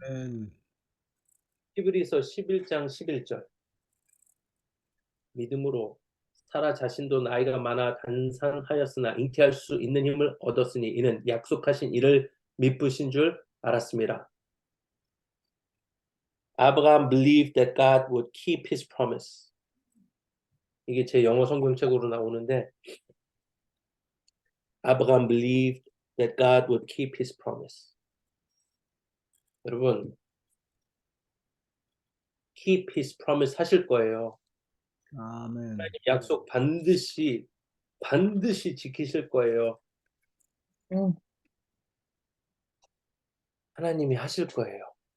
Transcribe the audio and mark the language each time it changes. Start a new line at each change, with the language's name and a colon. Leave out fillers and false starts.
Korean: 아멘. 히브리서 11장 11절. 믿음으로 사라 자신도 나이가 많아 단산하였으나 잉태할 수 있는 힘을 얻었으니 이는 약속하신 이를 믿으신 줄 알았습니다.
English: Abraham believed that God would keep his promise.
Korean: 이게 제 영어 성경책으로 나오는데
English: Abraham believed that God would keep his promise.
Korean: 여러분
English: keep his promise
Korean: 하실 거예요. 아멘. 약속 반드시 지키실 거예요. 하나님이 하실 거예요.